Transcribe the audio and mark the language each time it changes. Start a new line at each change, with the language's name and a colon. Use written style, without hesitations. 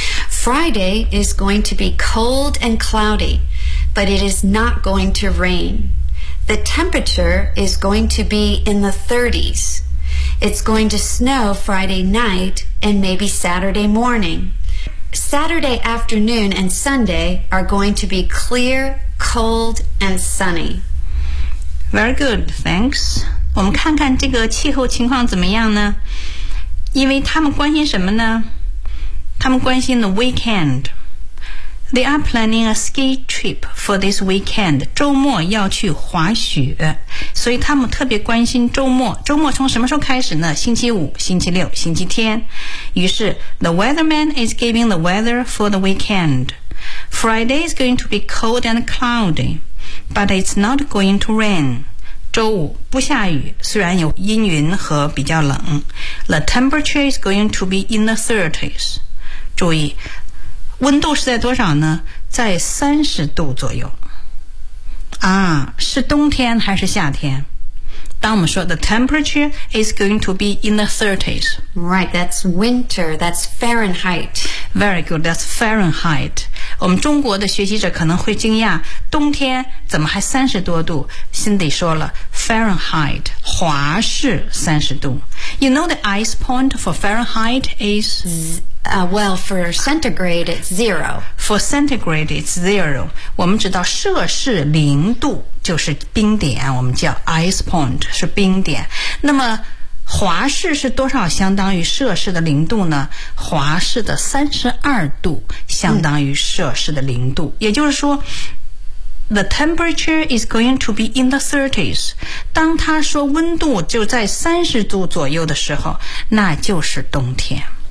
English: Friday is going to be cold and cloudy but it is not going to rainThe temperature is going to be in the 30s. It's going to snow Friday night and maybe Saturday morning. Saturday afternoon and Sunday are going to be clear, cold, and sunny. Very good, thanks.
Chinese: 我们看看这个气候情况怎么样呢？因为他们关心什么呢？他们关心
English: the weekend. They are planning a ski trip for this weekend.
Chinese: 周末要去滑雪。所以他们特别关心周末。周末从什么时候开始呢？星期五、星期六、星期天。于是
English: ,the weatherman is giving the weather for the weekend. Friday is going to be cold and cloudy, but it's not going to rain.
Chinese: 周五不下雨,虽然有阴云和比较冷。
English: The temperature is going to be in the 30s.
Chinese: 注意温度是在多少呢？在30度左右。啊，是冬天还是夏天？当我们说
English: the temperature is going to be in the 30s. Right, that's winter, that's Fahrenheit. Very good, that's Fahrenheit.
Chinese: 我们中国的学习者可能会惊讶，冬天怎么还30多度？Cindy说了 Fahrenheit, 华氏30度。
English: You know the ice point for Fahrenheit is... Well, for centigrade, it's zero. For centigrade, it's zero.
Chinese: 我们知道摄氏零度就是冰点，我们叫 ice point, 是冰点。那么华氏是多少相当于摄氏的零度呢？华氏的32度相当于摄氏的零度。也就是说
English: The temperature is going to be in the 30s.
Chinese: 当他说温度就在30度左右的时候，那就是冬天。